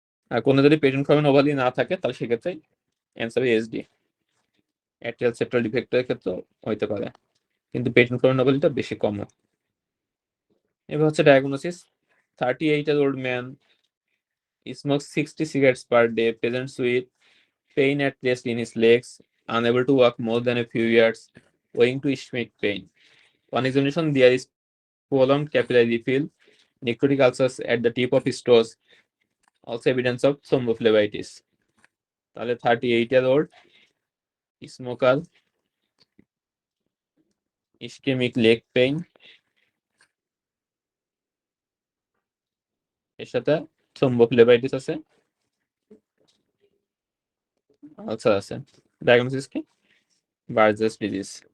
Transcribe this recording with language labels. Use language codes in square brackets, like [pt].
[bn] আর কোনো যদি patent foramen ovale না থাকে, তাহলে সেক্ষেত্রে অ্যান্সার এসডি, অ্যাট্রিয়াল সেপ্টাল ডিফেক্টের ক্ষেত্রে হইতে পারে, কিন্তু পেটেন্ট ফোরামেন ওভালিটা বেশি কম। এবার হচ্ছে diagnosis. [en] 38-year-old man smokes 60 cigarettes per day, presents with pain at rest in his legs, unable to walk more than a few yards, owing to ischemic pain. On examination, there is prolonged capillary refill, necrotic ulcers at the tip of his toes, also evidence of thrombophlebitis. [bn] তাহলে [en] 38-year-old smoker, ischemic leg pain, [bn] এর সাথে থ্রোম্বোফ্লেবাইটিস আছে, ulcer আছে। Diagnosis কি? Burgess disease.